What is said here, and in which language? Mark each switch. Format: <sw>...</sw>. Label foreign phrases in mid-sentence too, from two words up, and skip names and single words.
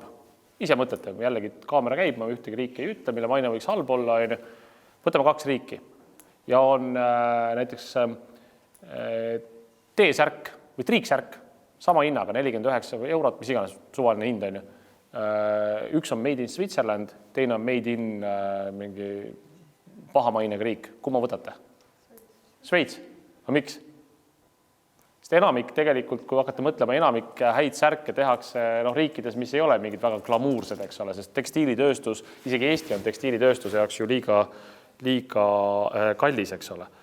<et>Ise mõtlete, jällegi kaamera käib, ma ühtegi riiki ei ütle, mille maine võiks halb olla. Võtame 2 riiki ja on näiteks T-särk või triiksärk, sama hinnaga, 49 €, mis iganes suvaline hind on ju. Üks on</et> <en>made in Switzerland,</en> <et>teine on</et> <en>made in</en> <et>mingi pahamainega riik. Kumma võtate? Šveits. Aga miks? Sest enamik tegelikult, kui hakata mõtlema, enamik häid särke tehakse riikides, mis ei ole mingid väga glamuursed, eks ole, sest tekstiilitööstus, isegi Eesti on tekstiilitööstuse jaoks ju liiga kallis, eks ole.</et>